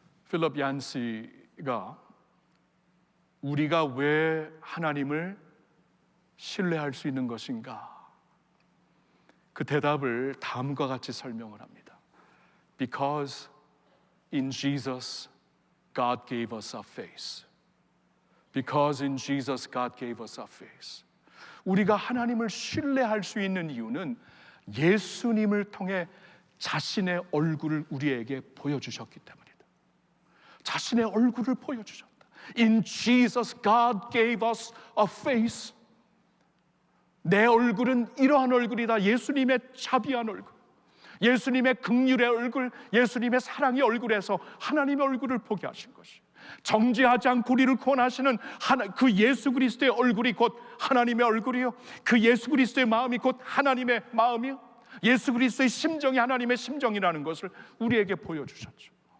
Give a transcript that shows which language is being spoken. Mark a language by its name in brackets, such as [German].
[Korean] 필립 얀시가 우리가 왜 하나님을 신뢰할 수 있는 것인가? 그 대답을 다음과 같이 설명을 합니다. [English] Because in Jesus God gave us a face. Because in Jesus God gave us a face. [Korean] 우리가 하나님을 신뢰할 수 있는 이유는 예수님을 통해 자신의 얼굴을 우리에게 보여주셨기 때문이다. 자신의 얼굴을 보여주셨다. [English] In Jesus God gave us a face. [Korean] 내 얼굴은 이러한 얼굴이다. 예수님의 자비한 얼굴, 예수님의 긍휼의 얼굴, 예수님의 사랑의 얼굴에서 하나님의 얼굴을 보게 하신 것이, 정죄하지 않고 우리를 구원하시는 그 예수 그리스도의 얼굴이 곧 하나님의 얼굴이요, 그 예수 그리스도의 마음이 곧 하나님의 마음이요, 예수 그리스도의 심정이 하나님의 심정이라는 것을 우리에게 보여주셨죠.